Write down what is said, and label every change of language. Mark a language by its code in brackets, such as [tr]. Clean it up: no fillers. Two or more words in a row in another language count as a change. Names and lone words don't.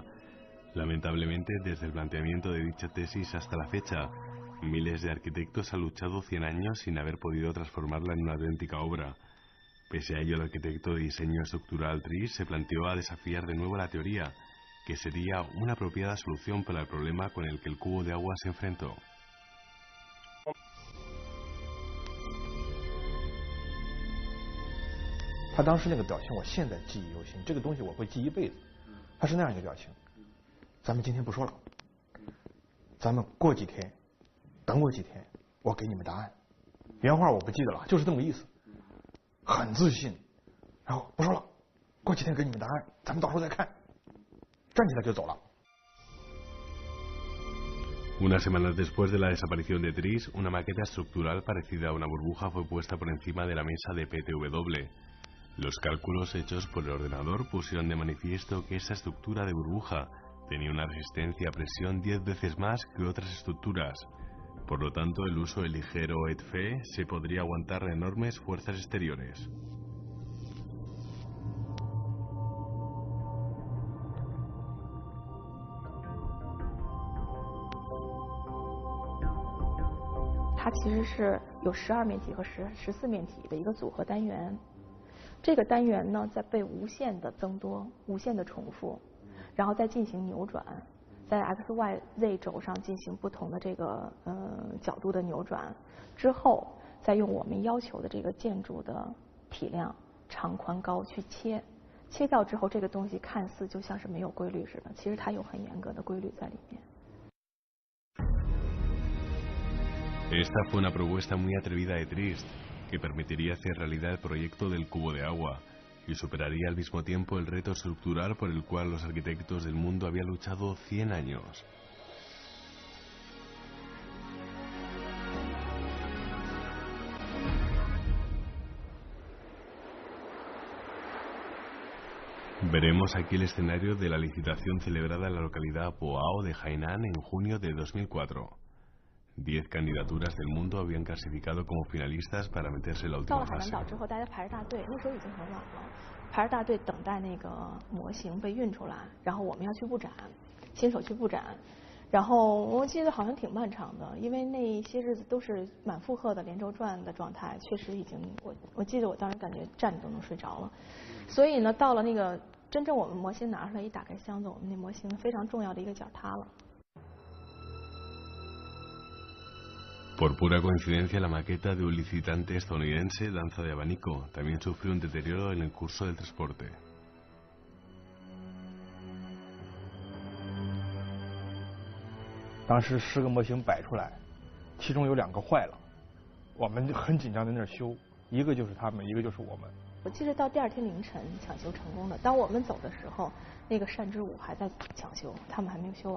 [es] Lamentablemente, desde el planteamiento de dicha tesis hasta la fecha, miles de arquitectos han luchado 100 años sin haber podido transformarla en una auténtica obra. Pese a ello, el arquitecto de diseño estructural Dries se planteó a desafiar de nuevo la teoría, que sería una apropiada solución para el problema con el que el cubo de agua se enfrentó. [zh] 他当时那个表情，我现在记忆犹新，这个东西我会记一辈子。他是那样一个表情。咱们今天不说了，咱们过几天，等我几天，我给你们答案。原话我不记得了，就是这么意思，很自信。然后不说了，过几天给你们答案，咱们到时候再看。站起来就走了。 [es] Unas semanas después de la desaparición de Dries, una maqueta estructural parecida a una burbuja fue puesta por encima de la mesa de PTW. Los cálculos hechos por el ordenador pusieron de manifiesto que esa estructura de burbuja tenía una resistencia a presión 10 veces más que otras estructuras. Por lo tanto, el uso del ligero EDFE se podría aguantar enormes fuerzas exteriores. [zh] 它其实是有12面体和14面体的一个组合单元。这个单元呢，在被无限的增多、无限的重复，然后再进行扭转，在 x、y、z 轴上进行不同的这个角度的扭转之后，再用我们要求的这个建筑的体量、长、宽、高去切。切掉之后，这个东西看似就像是没有规律似的，其实它有很严格的规律在里面。 [es] Esta fue una propuesta muy atrevida de Dries, que permitiría hacer realidad el proyecto del cubo de agua y superaría al mismo tiempo el reto estructural por el cual los arquitectos del mundo habían luchado 100 años. Veremos aquí el escenario de la licitación celebrada en la localidad Boao de Hainan en junio de 2004. 10 candidaturas del mundo habían clasificado como finalistas para meterse en la última fase. [zh] 排着大队等待那个模型被运出来，然后我们要去布展，新手去布展。然后我记得好像挺漫长的，因为那些日子都是满负荷的连轴转的状态，确实已经我记得我当时感觉站着都能睡着了。所以呢，到了那个真正我们模型拿出来一打开箱子，我们那模型非常重要的一个角塌了。 [es] Por pura coincidencia, la maqueta de un licitante estadounidense, Danza de Abanico, también sufrió un deterioro en el curso del transporte. [zh] 当时10个模型摆出来，其中有2个坏了，我们很紧张在那儿修，一个就是他们，一个就是我们。我记得到第2天凌晨抢修成功的，当我们走的时候，那个单之武还在抢修，他们还没有修完。